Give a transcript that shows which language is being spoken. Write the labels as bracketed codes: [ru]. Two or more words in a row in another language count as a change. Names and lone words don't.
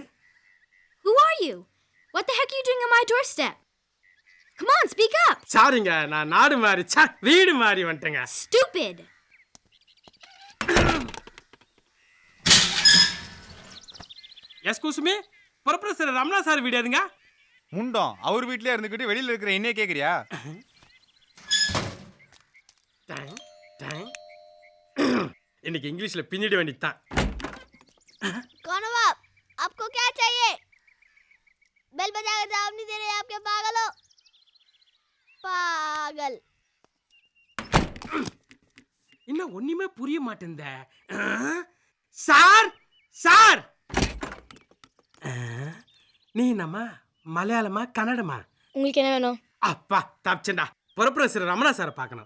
[en] Who are you? What the heck are you doing on my doorstep? Come on, speak up. [ta] சாரிங்க, நான் நாடு மாறி வீடு மாறி வந்துட்டேங்க. [en] Stupid. excuse me, [ta] ப்ரொஃபசர் ரமணா சார் வீடு எதுங்க? முண்டம் அவர் வீட்லயே இருந்துக்கிட்டு வெளியில இருக்கிற என்னைய கேக்குறியா? இன்னைக்கு இங்கிலீஷ்ல பின்னிட வேண்டியதுதான். [hi] कौन हो आप? आपको क्या चाहिए? बेल आपको जाकर जवाब नहीं दे रहे आप क्या पागल हो पागल [ta] இன்னும் ஒண்ணுமே புரிய மாட்டேந்த சார் சார் நீ நம்ம மலையாளமா கன்னடமா உங்களுக்கு என்ன வேணும்? அப்பா தப்பிச்சண்டா புறப்புற ரமணா சாரை பார்க்கணும்.